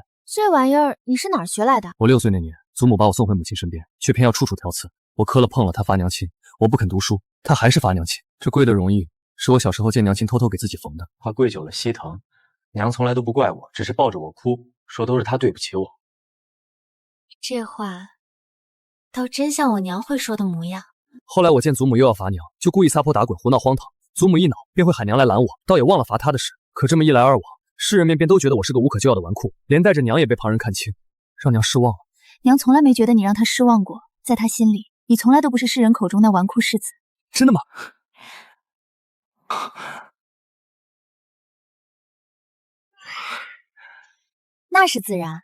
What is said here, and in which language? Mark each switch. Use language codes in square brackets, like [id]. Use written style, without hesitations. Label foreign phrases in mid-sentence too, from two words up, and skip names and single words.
[zh] 這玩意兒你是哪兒學來的？我6歲那年，祖母把我送回母親身邊，卻偏要處處挑刺。我磕了碰了，她罰娘親；我不肯讀書，她還是罰娘親。這貴的容易是我小時候見娘親偷偷給自己縫的，怕跪久了膝疼。娘從來都不怪我，只是抱着我哭，說都是她對不起我。這話倒真像我娘會說的模樣。後來我見祖母又要罰娘，就故意撒潑打滾，胡鬧荒唐。祖母一惱，便會喊娘來攔我，倒也忘了罰她的事。可這麼一來二往，世人們便都覺得我是個無可救藥的紈絝，連帶着娘也被旁人看輕，讓娘失望了。娘從來沒覺得你讓她失望過，在她心裡，你從來都不是世人口中那紈絝世子。真的嗎？那是自然。